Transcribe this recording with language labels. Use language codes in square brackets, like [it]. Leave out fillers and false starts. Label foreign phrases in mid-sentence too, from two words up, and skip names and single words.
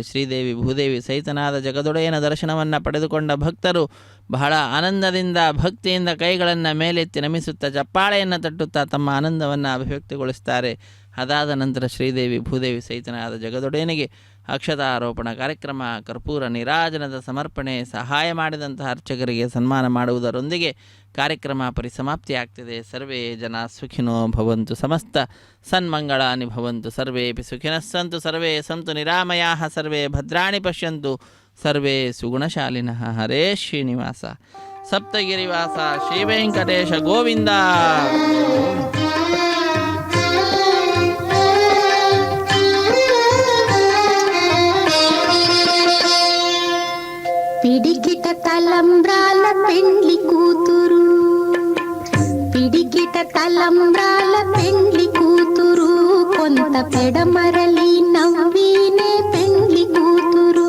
[kn] ಶ್ರೀದೇವಿ ಭೂದೇವಿ ಸಹಿತನಾದ ಜಗದೊಡೆಯನ ದರ್ಶನವನ್ನು ಪಡೆದುಕೊಂಡ ಭಕ್ತರು ಬಹಳ ಆನಂದದಿಂದ ಭಕ್ತಿಯಿಂದ ಕೈಗಳನ್ನು ಮೇಲೆತ್ತಿ ನಮಿಸುತ್ತಾ ಚಪ್ಪಾಳೆಯನ್ನು ತಟ್ಟುತ್ತಾ ತಮ್ಮ ಆನಂದವನ್ನು ಅಭಿವ್ಯಕ್ತಿಗೊಳಿಸ್ತಾರೆ. ಅದಾದ ನಂತರ ಶ್ರೀದೇವಿ ಭೂದೇವಿ ಸಹಿತನಾದ ಜಗದೊಡೆಯನಿಗೆ ಅಕ್ಷತಾರೋಪಣ ಕಾರ್ಯಕ್ರಮ, ಕರ್ಪೂರ ನೀರಾಜನದ ಸಮರ್ಪಣೆ, ಸಹಾಯ ಮಾಡಿದಂತಹ ಅರ್ಚಕರಿಗೆ ಸನ್ಮಾನ ಮಾಡುವುದರೊಂದಿಗೆ ಕಾರ್ಯಕ್ರಮ ಪರಿಸಮಾಪ್ತಿಯಾಗ್ತಿದೆ. [sa] ಸರ್ವೇ ಜನ ಸುಖಿನೋ ಭವಂತು, ಸಮಸ್ತ ಸನ್ಮಂಗಳಾನಿ ಭವಂತು, ಸರ್ವೇಪಿ ಸುಖಿನಃ ಸಂತು, ಸರ್ವೇ ಸಂತು ನಿರಾಮಯಾಃ, ಸರ್ವೇ ಭದ್ರಾಣಿ ಪಶ್ಯಂತು, ಸರ್ವೇ ಸುಗುಣಶಾಲಿನಃ. ಹರೇ ಶ್ರೀನಿವಾಸ ಸಪ್ತಗಿರಿವಾಸ ಶ್ರೀ ವೆಂಕಟೇಶ ಗೋವಿಂದ. [te] పిడికిట తలంబ్రాల పెండ్లి కూతురు, పిడికిట తలంబ్రాల పెండ్లి కూతురు, కొంత పెడమరలి నవ్వీనే పెండ్లి కూతురు.